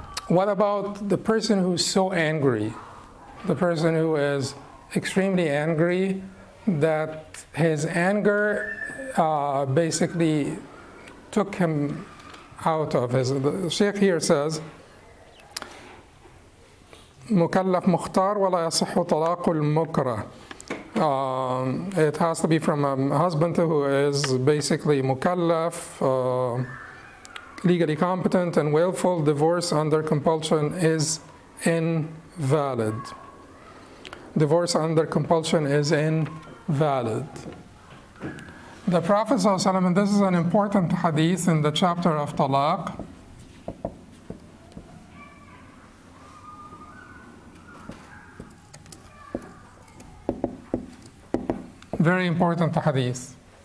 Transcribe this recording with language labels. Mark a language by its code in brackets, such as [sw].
[en] What about the person who's so angry? The person who is extremely angry, that his anger basically took him out of his. The Sheikh here says, [ar] مكلف مختار ولا يصح طلاق المكره. [en] It has to be from a husband who is basically mukallaf, legally competent and willful. Divorce under compulsion is invalid. Divorce under compulsion is invalid. The Prophet ﷺ, and this is an important hadith in the chapter of talaq, very important hadith.